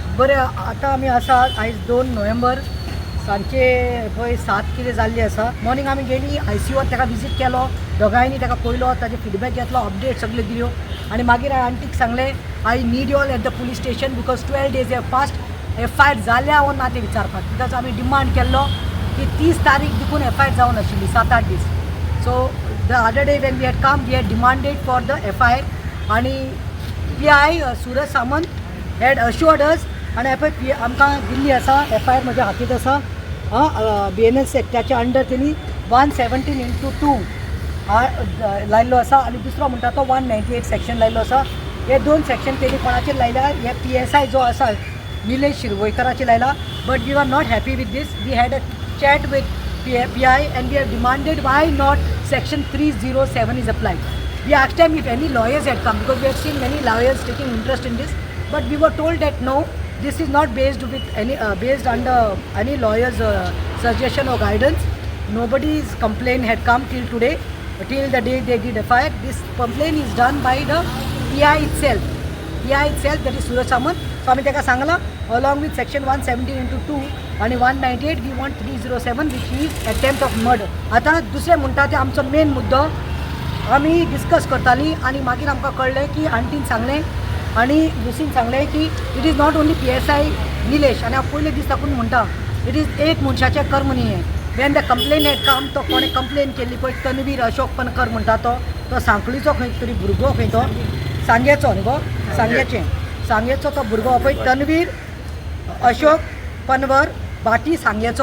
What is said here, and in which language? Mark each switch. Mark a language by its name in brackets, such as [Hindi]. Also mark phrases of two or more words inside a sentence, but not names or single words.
[Konkani] बरें आतां आमी आसा आयज 2 नोव्हेंबर सांजचे पळय 7 कितें जाल्ली आसा. मॉर्निंग आमी गेली ICUर ताका विजीट केलो, दोगांयनी ताका पळयलो, ताजे फीडबॅक घेतलो, अपडेट सगळे दिल्यो आनी मागीर हांवें आंटीक सांगलें [English] I need you all at the police station because 12 days have passed. [Konkani] FIR जाल्या वा ना तें विचारपाक, बिकॉज आमी डिमांड केल्लो की 30 तारीख देखून FIR जावन आशिल्ली 7-8 दीस. [English] So the other day when we had come we had demanded for the FIR आनी PI Suraj Samant had assured us आनी [Konkani] पळय आमकां दिल्ली आसा FIR म्हज्या हातींत आसा. BNS एक्टाच्या अंडर तेणी 117/2 लायल्लो आसा आनी दुसरो म्हणटा तो 198 सेक्शन लायल्लो आसा. हे 2 सेक्शन तेणी कोणाचेर लायल्या, हे PSI जो आसा निलेश शिरवयकराचेर लायला. [English] But we are not happy with this. We had a chat with PI and we have demanded why not section 307 is applied. We asked them if any lawyers had come because we have seen many lawyers taking interest in this, but we were told that no, this is not based with any based under any lawyer's suggestion or guidance. Nobody's complaint had come till today, till the day they did FIR. This complaint is done by the PI itself. PI itself, that is Suraj Samant. So [Konkani] आम्ही ताका सांगला [English] along with section 117/2 आणि 198 We want 307 which is attempt of murder. [Konkani] आता दुसरें म्हणटा तें आमचो मेन मुद्दो आमी डिस्कस करताली आनी मागीर आमकां कळ्ळें की आंटीन सांगलें आनी लुसीन सांगलें की [English] It is not only PSI Nilesh. [Konkani] आनी हांव पयले दीस ताकून म्हणटा [English] It is [Konkani] एक मनशाचें कर्म न्ही हें. [English] When the complaint had come [Konkani] तो कोणें कंप्लेन केल्ली पळय तन्वीर अशोक पनकर म्हणटा तो सांखळीचो खंय तरी भुरगो खंय तो सांगेचो न्ही गो सांगेचो तो भुरगो पळय तन्वीर अशोक पनवर भाटी सांगेचो.